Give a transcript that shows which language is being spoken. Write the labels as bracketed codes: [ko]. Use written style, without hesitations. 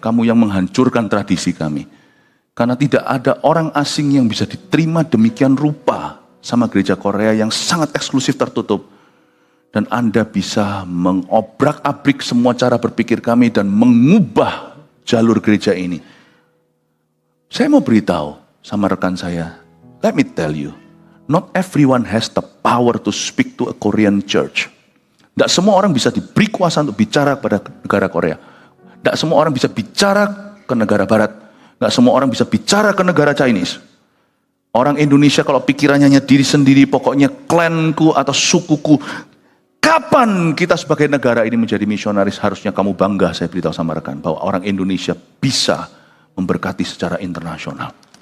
[id] Kamu yang menghancurkan tradisi kami. Karena tidak ada orang asing yang bisa diterima demikian rupa sama gereja Korea yang sangat eksklusif tertutup. Dan Anda bisa mengobrak-abrik semua cara berpikir kami dan mengubah jalur gereja ini. Saya mau beritahu sama rekan saya, [en] let me tell you, not everyone has the power to speak to a Korean church. [id] Tidak semua orang bisa diberi kuasa untuk bicara kepada negara Korea. Tidak semua orang bisa bicara ke negara Barat. Tidak semua orang bisa bicara ke negara Chinese. Orang Indonesia kalau pikirannya hanya diri sendiri, pokoknya klanku atau sukuku. Kapan kita sebagai negara ini menjadi misionaris? Harusnya kamu bangga, saya beritahu sama rekan, bahwa orang Indonesia bisa memberkati secara internasional.